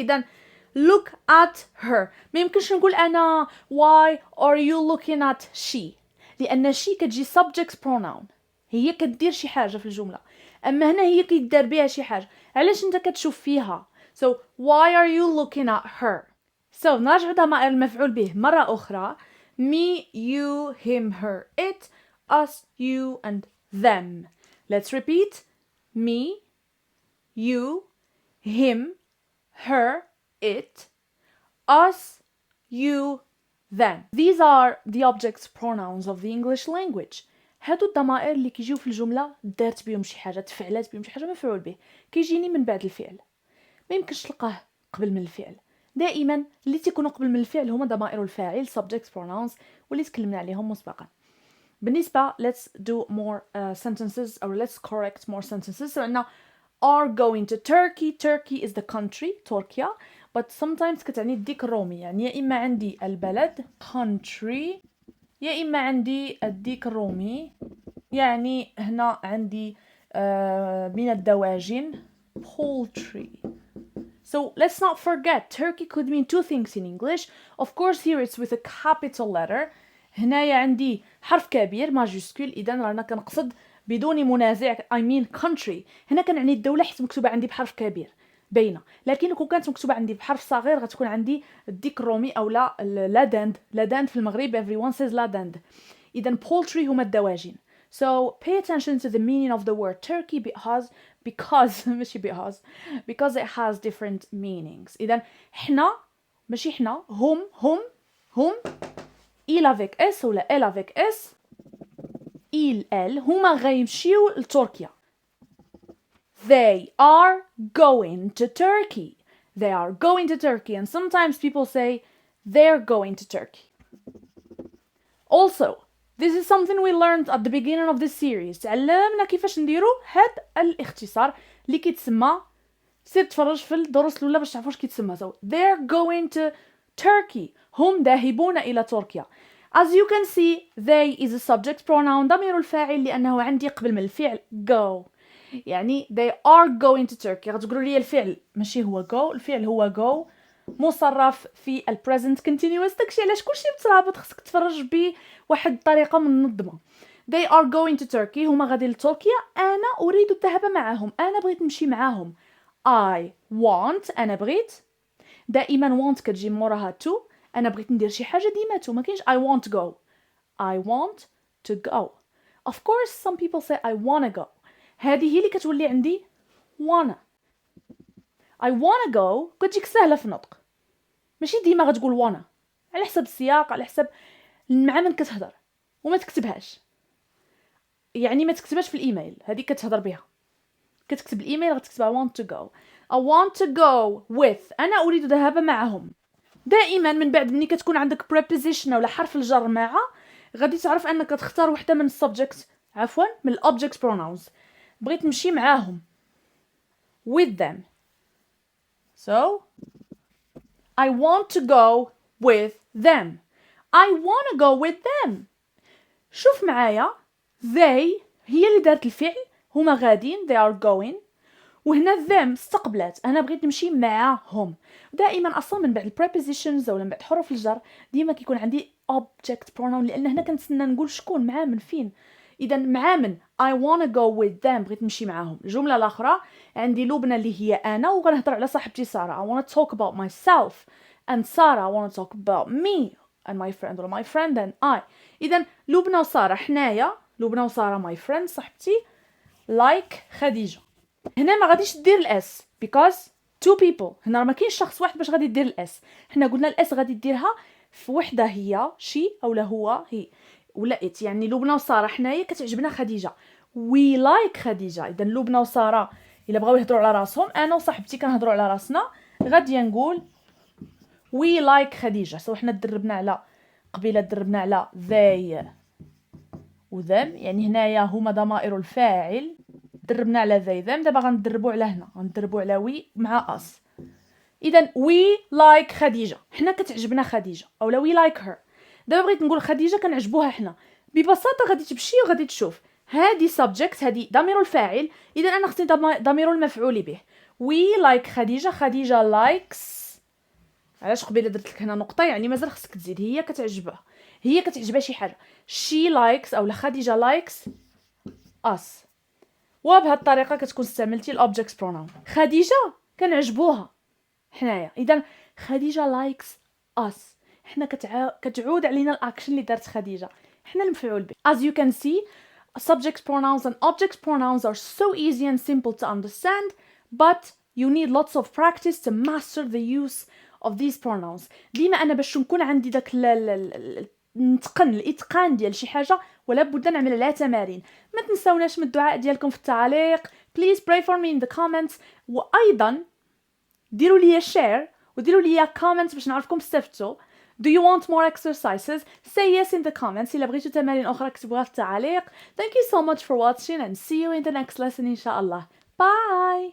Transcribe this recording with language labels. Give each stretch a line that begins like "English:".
Arabic: اذا
English: look at her
Arabic: ما يمكنش نقول انا
English: why are you looking at she
Arabic: لان she كتجي subject pronoun هي كدير شي حاجه في الجمله. اما هنا هي كيدار بها شي حاجه علاش انت كتشوف فيها.
English: so why are you looking at her.
Arabic: so نرجع ضمائر المفعول به مره اخرى.
English: me you him her it us you and them. let's repeat. me you him her it us you them. these are the object pronouns of the English language.
Arabic: هادو الضمائر اللي كيجيو في الجمله دارت بهم شي حاجه تفعلات بهم شي حاجه مفعول به كيجيني من بعد الفعل. ما يمكنش تلقاه قبل من الفعل. دائما اللي تيكونوا قبل من الفعل هما ضمائر الفاعل subject pronouns واللي تكلمنا عليهم مسبقا.
English: بالنسبه let's do more sentences or let's correct more sentences.
Arabic: so عندنا
English: are going to Turkey is the country
Arabic: تركيا
English: but sometimes
Arabic: كتعني الديك الرومي يعني يا اما عندي البلد country يا إما عندي الديك الرومي يعني هنا عندي من الدواجن poultry.
English: so let's not forget Turkey could mean two things in English. of course here it's with a capital letter.
Arabic: هنايا عندي حرف كبير ماجيسكول إذن رانا كنقصد بدون منازع
English: I mean country.
Arabic: هنا كنعني الدولة حيت مكتوبة عندي بحرف كبير باينه. لكن كون كانت مكتوبه عندي بحرف صغير غتكون عندي الديك الرومي او لا داند في المغرب
English: everyone says
Arabic: لا داند. اذا poultry هما الدواجن.
English: so pay attention to the meaning of the word Turkey because ماشي because it has different meanings.
Arabic: اذا حنا ماشي حنا هم
French: il avec s
Arabic: ولا
French: elle avec s
Arabic: elle هما غيمشيو لتركيا.
English: They are going to Turkey. They are going to Turkey. And sometimes people say they're going to Turkey. Also, this is something we learned at the beginning of this series.
Arabic: تعلمنا كيفاش نديرو هاد الاختصار اللي كيتسمى سير تفرج في الدروس الاولى باش تعرفوا واش كيتسمى.
English: So they're going to Turkey.
Arabic: هم ذاهبون إلى تركيا.
English: As you can see, they is a subject pronoun
Arabic: ضمير الفاعل لأنه عندي قبل من الفعل
English: go. يعني they are going to Turkey.
Arabic: غتقولوا لي الفعل ماشي هو go الفعل هو go مصرف في ال present continuous. داكشي علاش كلشي مترابط خصك تفرج بواحد الطريقه منظمه.
English: they are going to Turkey
Arabic: هما غادي لتركيا. انا اريد الذهاب معهم. انا بغيت نمشي معاهم.
English: I want
Arabic: انا بغيت دائما want كتجي موراها to. انا بغيت ندير شي حاجه ديما to ما كاينش
English: I want to go. I want to go. of course some people say I wanna go.
Arabic: هذه هي اللي كتولي عندي wanna. I wanna go كتجيك سهله في النطق ماشي ديما غتقول wanna على حسب السياق على حسب مع من كتهضر وما تكتبهاش. يعني ما تكتبهاش في الايميل هذه كتهضر بها كتكتب الايميل غتكتبها want to go.
English: I want to go with
Arabic: انا اريد الذهاب معهم. دائما من بعد ملي كتكون عندك preposition ولا حرف الجر مع غادي تعرف انك تختار وحده من السبجكت من الobject pronouns. بغيت نمشي معاهم
English: with them. So I want to go with them. I want to go with them.
Arabic: شوف معايا they هي اللي دارت الفعل، هما غادين
English: they are going،
Arabic: وهنا them استقبلت أنا بغيت نمشي معاهم. دائما أصلا من بعد prepositions ولا من بعد حروف الجر ديما كيكون عندي object pronoun، لأن هنا كنتسنى نقول شكون مع من فين. إذا مع من
English: I wanna go with them
Arabic: بغيت نمشي معاهم. الجملة الأخرى عندي لبنى اللي هي أنا وغنهضر على صاحبتي سارة.
English: I wanna talk about myself and Sarah I wanna talk about me and my friend ولا my friend and I.
Arabic: إذا لبنى وسارة حنايا، لبنى وسارة
English: my friend
Arabic: صاحبتي، like خديجة. هنا ما غاديش دير الاس because two people، هنا ما كاينش شخص واحد باش غادي دير الاس. حنا قلنا الاس غادي ديرها في وحده هي شي اولا هو هي ولا ات. يعني لبنى وساره حنايا كتعجبنا خديجه
English: we like
Arabic: خديجه. اذا لبنى وساره الا بغاو يهضروا على راسهم، انا وصاحبتي كنهضروا على راسنا، غادي نقول
English: we like
Arabic: خديجه. سو حنا دربنا على قبيله، دربنا على they و them، يعني هنايا هما ضمائر الفاعل، دربنا على they them. دابا غندربوا على هنا، غندربوا على وي مع us. اذا we like خديجه، حنا كتعجبنا خديجه اولا
English: we like her.
Arabic: دابا بغيت نقول خديجه كنعجبوها حنا، ببساطه غادي تمشي وغادي تشوف هذه subject، هذه ضمير الفاعل، اذا انا خصني ضمير المفعول به.
English: we like خديجه، خديجه likes.
Arabic: علاش قبيله درت لك هنا نقطه؟ يعني مازال خصك تزيد، هي كتعجبها، هي كتعجبها شي حاجه.
English: she likes اولا خديجه likes us.
Arabic: وبهذه الطريقه كتكون استعملتي الاوبجكت برونون. خديجه كنعجبوها حنايا، اذا خديجه لايكس اس، حنا كتعود علينا الاكشن اللي دارت خديجه، حنا المفعول به.
English: as you can see subject pronouns and object pronouns are so easy and simple to understand, but you need lots of practice to master the use of these pronouns.
Arabic: ديما انا باش نكون عندي داك نتقن الاتقان ديال شي حاجه ولا بد نعمل عليها تمارين. ما تنساوناش من الدعاء ديالكم في التعليق.
English: please pray for me in the comments،
Arabic: وايضا ديروا لي share وديروا لي comments باش نعرفكم استفدتوا.
English: do you want more exercises؟ say yes in the comments.
Arabic: الا بغيتوا تمارين اخرى اكتبوها في التعليق.
English: thank you so much for watching and see you in the next lesson ان شاء الله. bye.